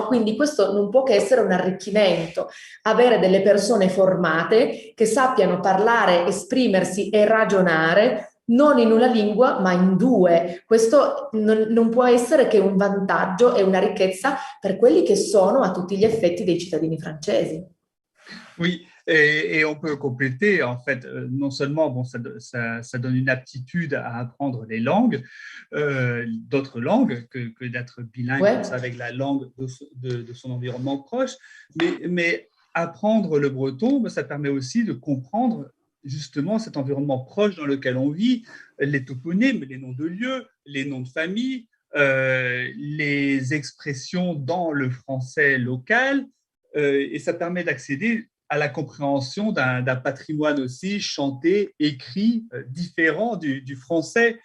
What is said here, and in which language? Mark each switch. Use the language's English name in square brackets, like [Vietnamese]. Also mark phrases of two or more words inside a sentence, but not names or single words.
[Italian] Quindi questo non può che essere un arricchimento, avere delle persone formate che sappiano parlare, esprimersi e ragionare non in una lingua ma in due. Questo non può essere che un vantaggio e una ricchezza per quelli che sono a tutti gli effetti dei cittadini francesi. [French] Oui, et on peut compléter, en fait, non seulement bon, ça donne une aptitude à apprendre les langues, d'autres langues, que d'être bilingue comme ça, avec la langue de son environnement proche, mais apprendre le breton, ça permet aussi de comprendre justement cet environnement proche dans lequel on vit, les toponymes, les noms de lieux, les noms de famille, les expressions dans le français local, et ça permet d'accéder à la compréhension d'un patrimoine aussi chanté, écrit, différent du français.